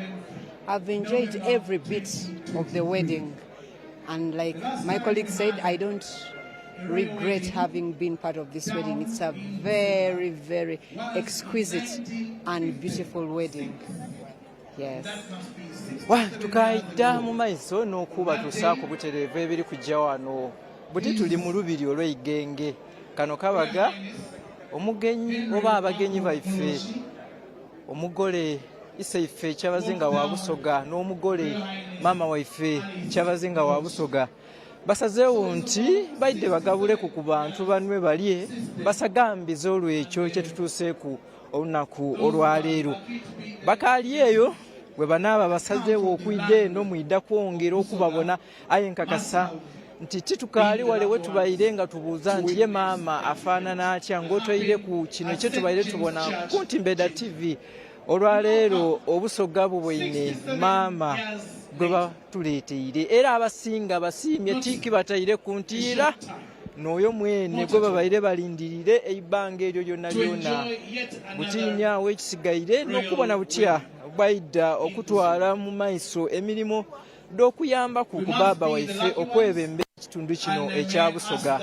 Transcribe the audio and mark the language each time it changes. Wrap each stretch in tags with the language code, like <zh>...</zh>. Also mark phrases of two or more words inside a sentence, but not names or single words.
<en>I've enjoyed every bit of the wedding. And like my colleague said, I don't regret having been part of this wedding. It's a very, very exquisite and beautiful wedding. Yes.</en> <xog>Tukaida mu maiso n'okuba tusaako butereevu ebiri kujja wano buti tuli mu lubiri olw'Igenge. Kano kabaga omugenyi oba abagenyi baife omugole Isaife Kyabazinga wa Busoga n'omugole mama waife Kyabazinga wa Busoga basazeewo nti baidde bagabuleko ku bantu banwe balye basagambize olw'ekyo kye tutuuseeku olunaku olwaleero. Bakaali eyo bwe banaaba basazeewo okuyida eno mwidda kwongera okubabona, aye nkakasa nti titukaali wale we tubayire nga tubuuza nti ye maama afaanana atya ng'otoyire ku kino kye tubayire tubona ku Ntimbeda TV. olwaleero obusoga bubwine maama gwe batuleeteire era abasinga basiimye tiiki bataire ku ntiira n'oyo mwene gwe babaire balindirire ebbanga eryo lyonna lyonna butiinyaawo ekisigaire n'okubona butya bwaidda okutwala mu maaso emirimu d'okuyamba ku baaba waife okwebemba ekitundu kino ekya Busoga.</xog>